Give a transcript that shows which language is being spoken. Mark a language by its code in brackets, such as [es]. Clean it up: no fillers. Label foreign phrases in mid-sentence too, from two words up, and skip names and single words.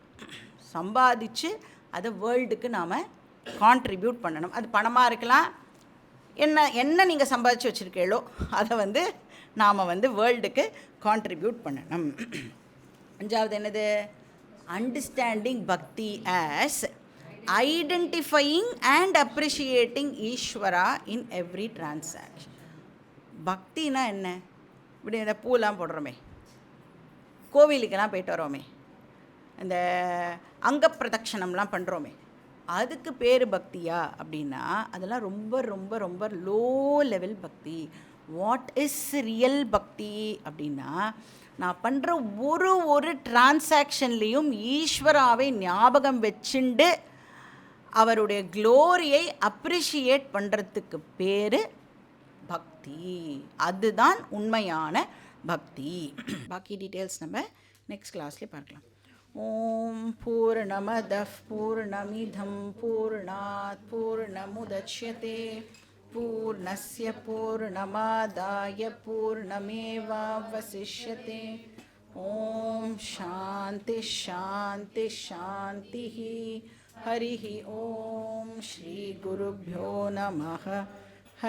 [ta] சம்பாதிச்சு அதை வேர்ல்டுக்கு நாம் கான்ட்ரிபியூட் பண்ணணும். அது பணமாக இருக்கலாம், என்ன நீங்கள் சம்பாதிச்சு வச்சுருக்கீங்களோ அதை வந்து நாம் வந்து வேர்ல்டுக்கு கான்ட்ரிபியூட் பண்ணணும். அஞ்சாவது என்னது? [en] Understanding bhakti as identifying and appreciating Ishwara in every transaction. [ta] பக்தினா என்ன? இப்படி இந்த பூலாம் போடுறோமே, கோவிலுக்கெல்லாம் போயிட்டு வரோமே, இந்த அங்க பிரதட்சணம்லாம் பண்ணுறோமே, அதுக்கு பேர் பக்தியா அப்படின்னா அதெல்லாம் ரொம்ப ரொம்ப ரொம்ப [en] low level [ta] பக்தி. [en] what is real bhakti [ta] அப்படின்னா, நான் பண்ணுற ஒரு டிரான்சாக்ஷன்லேயும் ஈஸ்வராவை ஞாபகம் வச்சுண்டு அவருடைய க்ளோரியை அப்ரிஷியேட் பண்ணுறதுக்கு பேர் பக்தி. அதுதான் உண்மையான பக்தி. பாக்கி டீட்டெயில்ஸ் நம்ம [en] next class [ta] பார்க்கலாம். [sa] ॐ पूर्णमदः पूर्णमिदं पूर्णात् पूर्णमुदच्यते पूर्णस्य पूर्णमादाय पूर्णमेवावशिष्यते. ॐ शान्ति शान्ति शान्ति. हरिः ॐ श्री गुरुभ्यो नमः.